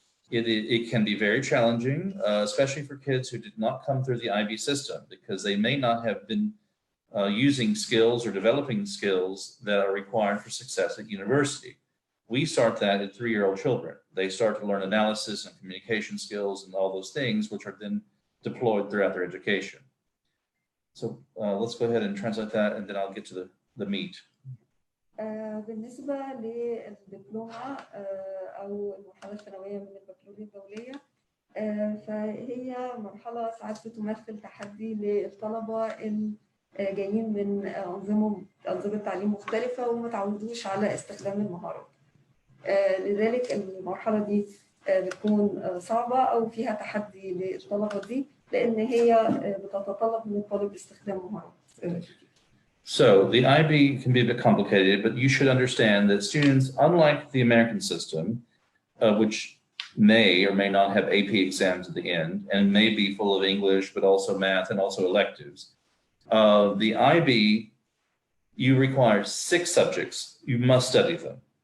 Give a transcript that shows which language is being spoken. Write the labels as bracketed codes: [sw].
[en] It can be very challenging, especially for kids who did not come through the IB system, because they may not have been using skills or developing skills that are required for success at university. We start that at 3-year-old children. They start to learn analysis and communication skills and all those things, which are then deployed throughout their education. So let's go ahead and translate that, and then I'll get to the meat. [ar] بالنسبة للدبلومة أو المرحلة الثانوية من البكالوريا الدولية، فهي مرحلة ساعات بتمثل تحدي للطلبة الجايين من أنظمة تعليم مختلفة وما تعودوش على استخدام المهارات. لذلك المرحلة دي بتكون صعبة أو فيها تحدي للطلبة دي لأن هي بتتطلب من الطالب استخدام مهارات. [en] So the IB can be a bit complicated, but you should understand that students, unlike the American system, which may or may not have AP exams at the end and may be full of English, but also math and also electives. The IB, you require 6 subjects. You must study them.